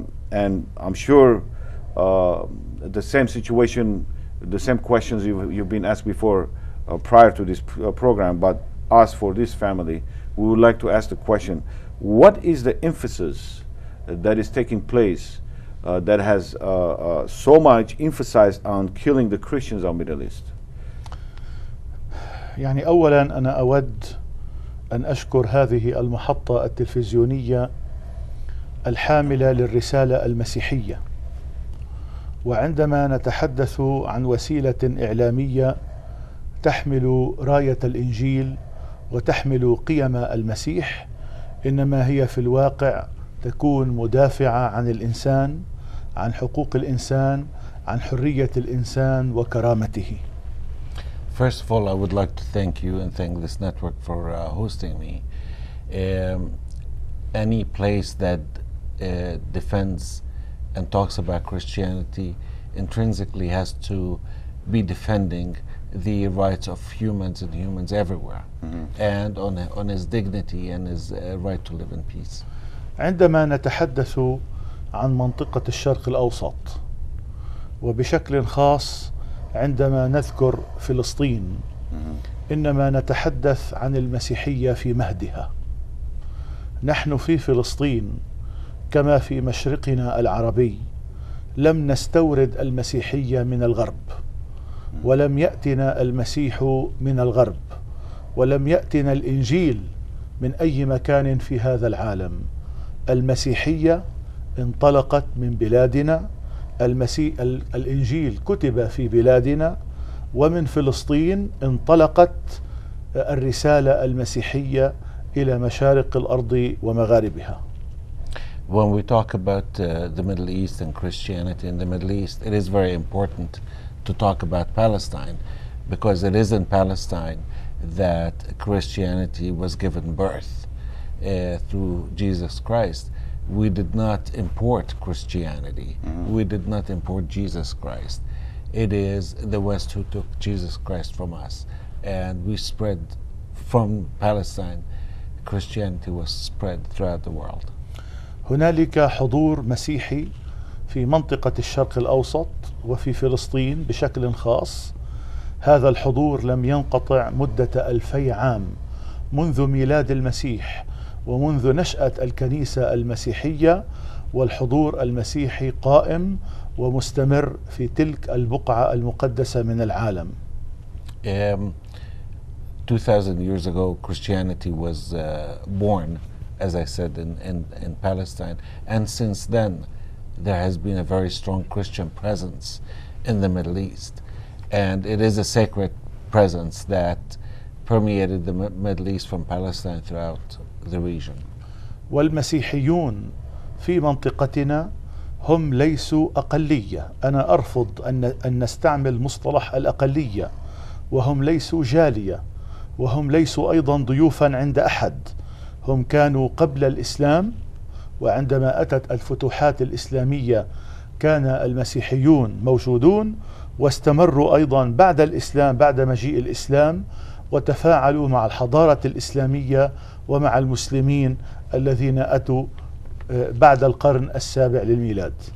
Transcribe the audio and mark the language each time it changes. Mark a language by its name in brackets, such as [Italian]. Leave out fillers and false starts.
[English] and I'm sure the same situation, the same questions you've been asked before prior to this program, but us for this family, we would like to ask the question: what is the emphasis that is taking place that has so much emphasized on killing the Christians of Middle East? [Arabic] يعني أولا أنا أود أن أشكر هذه المحطة التلفزيونية الحاملة للرسالة المسيحية. وعندما نتحدث عن وسيلة إعلامية تحمل راية الإنجيل وتحمل قيم المسيح، إنما هي في الواقع تكون مدافعة عن الإنسان، عن حقوق الإنسان، عن حرية الإنسان وكرامته. [English] First of all, I would like to thank you and thank this network for hosting me. Any place that defends and talks about Christianity intrinsically has to be defending the rights of humans and humans everywhere, and on his dignity and his right to live in peace. [Arabic] عندما نتحدث عن منطقة الشرق الأوسط، وبشكل خاص عندما نذكر فلسطين، إنما نتحدث عن المسيحية في مهدها. نحن في فلسطين كما في مشرقنا العربي لم نستورد المسيحية من الغرب، ولم يأتنا المسيح من الغرب، ولم يأتنا الإنجيل من أي مكان في هذا العالم. المسيحية انطلقت من بلادنا، الإنجيل كتب في بلادنا، ومن فلسطين انطلقت الرسالة المسيحية إلى مشارق الأرض ومغاربها. [English] When we talk about the Middle East and Christianity in the Middle East, it is very important to talk about Palestine, because it is in Palestine that Christianity was given birth through Jesus Christ. We did not import Christianity. We did not import Jesus Christ. It is the West who took Jesus Christ from us, and we spread from Palestine. Christianity was spread throughout the world. [Arabic] هنالك حضور مسيحي في منطقة الشرق الأوسط وفي فلسطين بشكل خاص. هذا الحضور لم ينقطع مدة 2000 عام منذ ميلاد المسيح ومنذ نشأة الكنيسة المسيحية، والحضور المسيحي قائم ومستمر في تلك البقعة المقدسة من العالم. [English] 2000 years ago, Christianity was born, as I said, in Palestine, and since then there has been a very strong Christian presence in the Middle East. and it is a sacred presence that permeated the Middle East from Palestine throughout the region. [Arabic] والمسيحيون في منطقتنا هم ليسوا أقلية. أنا أرفض أن نستعمل مصطلح الأقلية، وهم ليسوا جالية، وهم ليسوا أيضا ضيوفا عند أحد. هم كانوا قبل الإسلام، وعندما أتت الفتوحات الإسلامية كان المسيحيون موجودون، واستمروا أيضا بعد الإسلام، بعد مجيء الإسلام، وتفاعلوا مع الحضارة الإسلامية ومع المسلمين الذين أتوا بعد القرن السابع للميلاد.